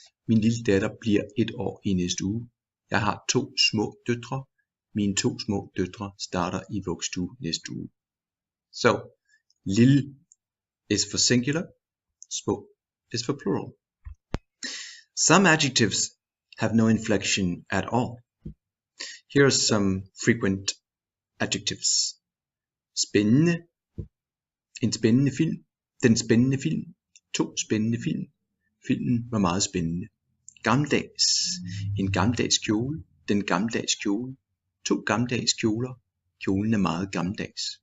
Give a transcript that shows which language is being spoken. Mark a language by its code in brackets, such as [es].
[da] Min lille datter bliver 1 år i næste uge. Jeg har 2 små døtre. Mine 2 små døtre starter i vuggestue næste uge. [en] So, lille is for singular, små is for plural. Some adjectives have no inflection at all. Here are some frequent adjectives. [da] Spændende, en spændende film, den spændende film, 2 spændende film, filmen var meget spændende. Gammeldags, en gammeldags kjole, den gammeldags kjole, 2 gammeldags kjoler, kjolen er meget gammeldags.